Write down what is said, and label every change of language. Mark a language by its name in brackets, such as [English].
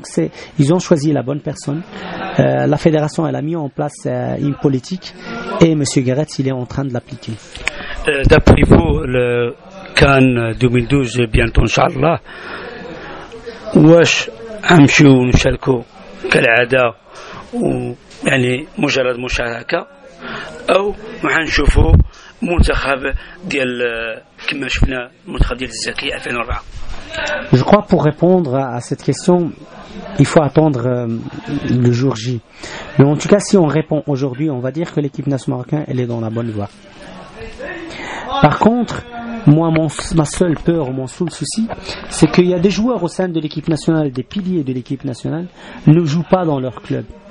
[French] Donc ils ont choisi la bonne personne. La fédération, elle a mis en place une politique et M. Guéret, il est en train de l'appliquer. D'après vous, le CAN 2012 bientôt [Arabic] Inch'Allah, واش غنمشيو نشاركوا كالعادة ويعني مجرد مشاركة أو غنشوفوا منتخب ديال كما شفنا المنتخب ديال الزكي 2004. [French] Je crois pour répondre à cette question, il faut attendre le jour J. Mais en tout cas, si on répond aujourd'hui, on va dire que l'équipe nationale marocaine, elle est dans la bonne voie. Par contre, moi, ma seule peur, mon seul souci, c'est qu'il y a des joueurs au sein de l'équipe nationale, des piliers de l'équipe nationale, ne jouent pas dans leur club.